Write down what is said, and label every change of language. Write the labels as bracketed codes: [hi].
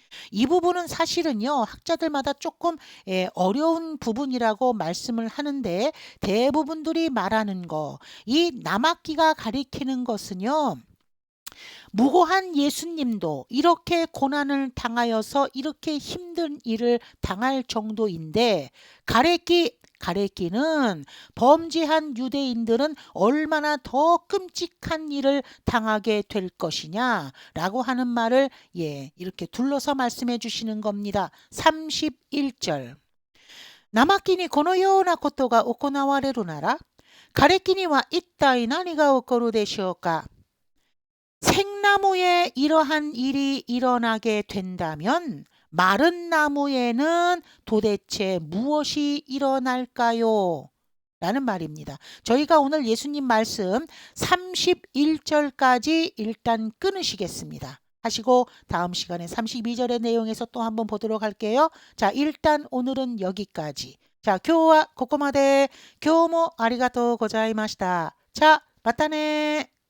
[ko] 이 부분은 사실은요, 학자들마다 조금 어려운 부분이라고 말씀을 하는데 대부분들이 말하는 거, 이 남학기가 가리키는 것은요, 무고한 예수님도 이렇게 고난을 당하여서 이렇게 힘든 일을 당할 정도인데 가래끼는 범죄한 유대인들은 얼마나 더 끔찍한 일을 당하게 될 것이냐라고 하는 말을 이렇게 둘러서 말씀해 주시는 겁니다. 31절. [ja] 生木にこのようなことが行われるなら、枯れ木には一体何が起こるでしょうか。 [ko] 생나무에 이러한 일이 일어나게 된다면 마른 나무에는 도대체 무엇이 일어날까요? 라는 말입니다. 저희가 오늘 예수님 말씀 31절까지 일단 끊으시겠습니다. 하시고 다음 시간에 32절의 내용에서 또 한번 보도록 할게요. 자, 일단 오늘은 여기까지. [ja] 자, 今日はここまで。今日もありがとうございました。자, またね。